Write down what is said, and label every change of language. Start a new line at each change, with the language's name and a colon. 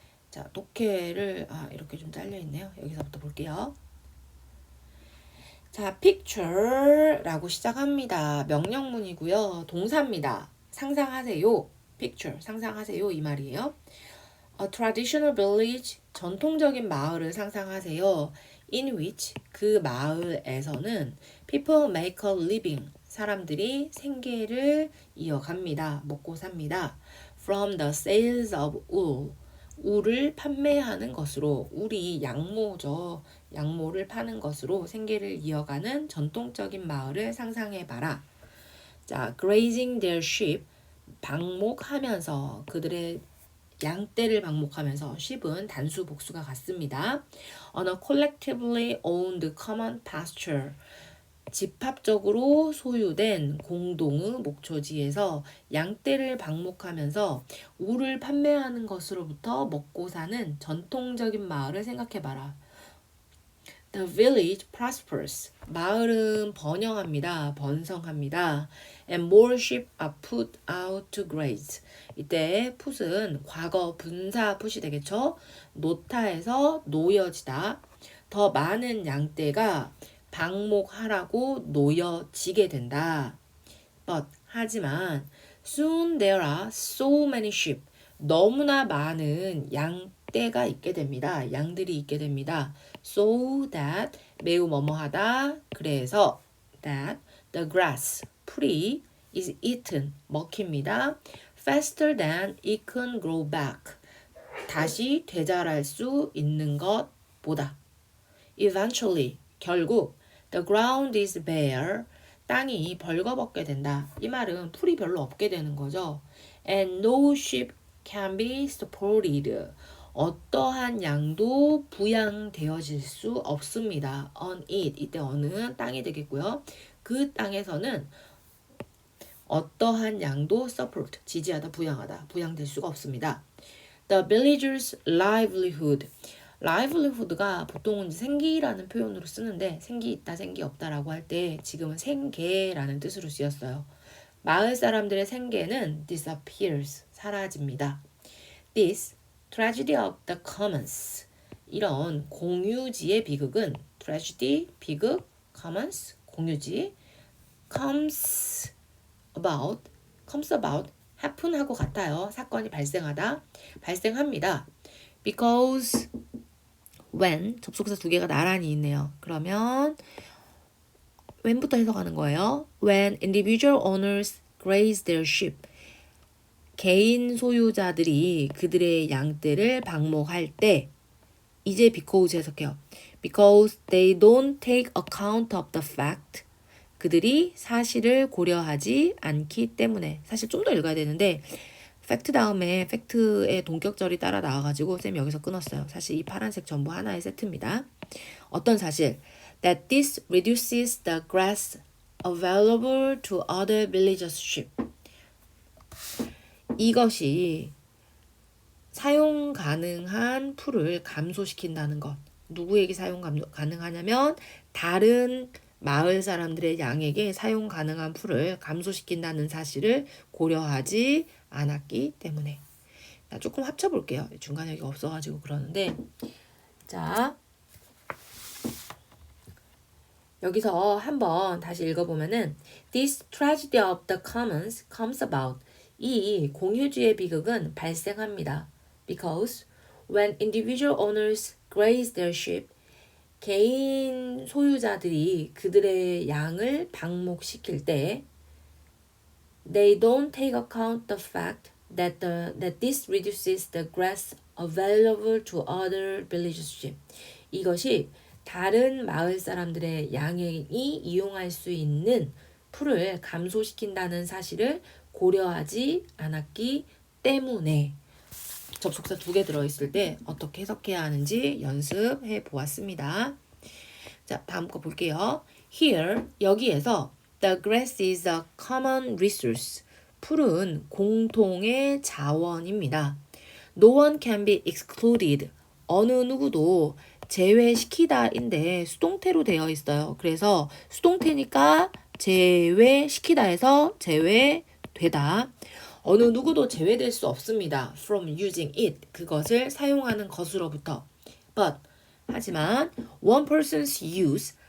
Korean: 자, 독해를 이렇게 좀 잘려 있네요. 여기서부터 볼게요. 자, picture라고 시작합니다. 명령문이고요. 동사입니다. 상상하세요. picture, 상상하세요. 이 말이에요.
English: A traditional village,
Korean: 전통적인 마을을 상상하세요.
English: In which,
Korean: 그 마을에서는
English: people make a living,
Korean: 사람들이 생계를 이어갑니다. 먹고 삽니다.
English: From the sales of wool,
Korean: 울을 판매하는 것으로, 울이 양모죠. 양모를 파는 것으로 생계를 이어가는 전통적인 마을을 상상해봐라. 자,
English: grazing their sheep,
Korean: 방목하면서 그들의 양떼를 방목하면서 sheep은 단수 복수가 같습니다.
English: On a collectively owned common pasture,
Korean: 집합적으로 소유된 공동의 목초지에서 양떼를 방목하면서 울을 판매하는 것으로부터 먹고 사는 전통적인 마을을 생각해봐라.
English: The village prospers.
Korean: 마을은 번영합니다. 번성합니다.
English: And more sheep are put out to graze.
Korean: 이때 put은 과거 분사 put이 되겠죠. 노타에서 놓여지다. 더 많은 양떼가 방목하라고 놓여지게 된다.
English: But
Korean: 하지만
English: soon there are so many sheep.
Korean: 너무나 많은 양떼가 있게 됩니다. 양들이 있게 됩니다.
English: So that
Korean: 매우 뭐뭐하다. 그래서
English: that the grass
Korean: 풀이
English: is eaten
Korean: 먹힙니다.
English: Faster than it can grow back.
Korean: 다시 되자랄 수 있는 것보다.
English: Eventually
Korean: 결국
English: the ground is bare.
Korean: 땅이 벌거벗게 된다. 이 말은 풀이 별로 없게 되는 거죠.
English: And no sheep can be supported.
Korean: 어떠한 양도 부양되어질 수 없습니다.
English: On it.
Korean: 이때 어는 땅이 되겠고요. 그 땅에서는 어떠한 양도 support. 지지하다, 부양하다. 부양될 수가 없습니다.
English: The villagers' livelihood.
Korean: livelihood가 보통은 생기라는 표현으로 쓰는데 생기 있다, 생기 없다라고 할 때 지금은 생계라는 뜻으로 쓰였어요. 마을 사람들의 생계는
English: disappears,
Korean: 사라집니다.
English: This tragedy of the commons.
Korean: 이런 공유지의 비극은
English: tragedy, 비극, commons, 공유지 comes about, happen
Korean: 하고 같아요. 사건이 발생하다, 발생합니다.
English: Because when,
Korean: 접속사 두 개가 나란히 있네요. 그러면 when부터 해석하는 거예요.
English: When individual owners graze their sheep.
Korean: 개인 소유자들이 그들의 양떼를 방목할 때 이제
English: because
Korean: 해석해요.
English: Because they don't take account of the fact.
Korean: 그들이 사실을 고려하지 않기 때문에. 사실 좀 더 읽어야 되는데 팩트 다음에 팩트의 동격절이 따라 나와가지고 쌤 여기서 끊었어요. 사실 이 파란색 전부 하나의 세트입니다. 어떤 사실?
English: That this reduces the grass available to other villagers' sheep.
Korean: 이것이 사용 가능한 풀을 감소시킨다는 것. 누구에게 사용 가능하냐면 다른 마을 사람들의 양에게 사용 가능한 풀을 감소시킨다는 사실을 고려하지 않았기 때문에. 자, 조금 합쳐볼게요. 중간에 여기 없어가지고 그러는데. 자, 여기서 한번 다시 읽어보면은
English: This tragedy of the commons comes about.
Korean: 이 공유주의 비극은 발생합니다.
English: Because when individual owners graze their sheep,
Korean: 개인 소유자들이 그들의 양을 방목시킬 때
English: they don't take account the fact that this reduces the grass available to other villagers' sheep.
Korean: 이것이 다른 마을 사람들의 양이 이용할 수 있는 풀을 감소시킨다는 사실을 고려하지 않았기 때문에. 접속사 2개 들어있을 때 어떻게 해석해야 하는지 연습해 보았습니다. 자, 다음 거 볼게요.
English: Here,
Korean: 여기에서
English: the grass is a common resource.
Korean: 풀은 공통의 자원입니다.
English: No one can be excluded.
Korean: 어느 누구도 제외시키다인데 수동태로 되어 있어요. 그래서 수동태니까 제외시키다에서 제외되다. 어느 누구도 제외될 수 없습니다.
English: From using it.
Korean: 그것을 사용하는 것으로부터.
English: But
Korean: 하지만
English: one person's use.